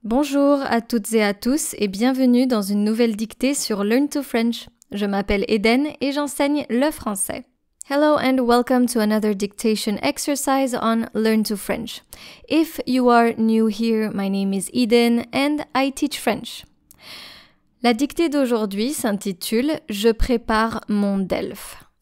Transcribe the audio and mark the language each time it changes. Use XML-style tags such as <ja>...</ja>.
<fr>Bonjour à toutes et à tous et bienvenue dans une nouvelle dictée sur Learn to French. Je m'appelle Eden et j'enseigne le français.</fr> <en>Hello and welcome to another dictation exercise on Learn to French. If you are new here, my name is Eden and I teach French.</en> <fr>La dictée d'aujourd'hui s'intitule « Je prépare mon DELF ».</fr>